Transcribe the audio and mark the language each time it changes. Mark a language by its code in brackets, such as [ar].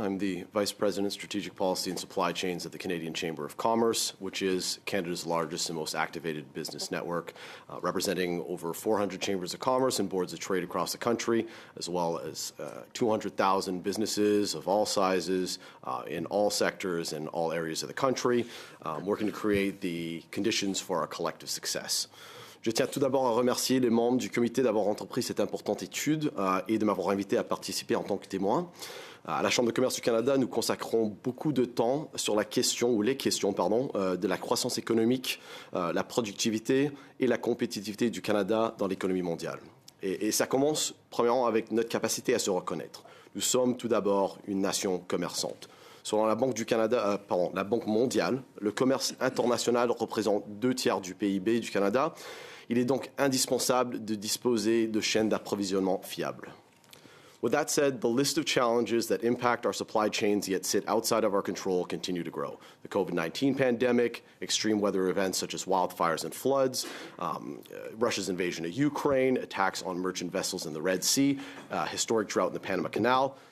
[en] I'm the Vice President, Strategic Policy and Supply Chains at the Canadian Chamber of Commerce, which is Canada's largest and most activated business network, representing over 400 chambers of commerce and boards of trade across the country, as well as 200,000 businesses of all sizes in all sectors and all areas of the country, working to create the conditions for our collective success. [fr] Je tiens tout d'abord à remercier les membres du comité d'avoir entrepris cette importante étude et de m'avoir invité à participer en tant que témoin. À la Chambre de commerce du Canada, nous consacrons beaucoup de temps sur la question, ou les questions, de la croissance économique, la productivité et la compétitivité du Canada dans l'économie mondiale. Et ça commence, premièrement, avec notre capacité à se reconnaître. Nous sommes tout d'abord une nation commerçante. Selon la Banque du Canada, la Banque mondiale, le commerce international représente 2/3 du PIB du Canada. Il est donc indispensable de disposer de chaînes d'approvisionnement fiables. [en] With that said, the list of challenges that impact our supply chains yet sit outside of our control continue to grow. The COVID-19 pandemic, extreme weather events such as wildfires and floods, Russia's invasion of Ukraine, attacks on merchant vessels in the Red Sea, historic drought in the Panama Canal.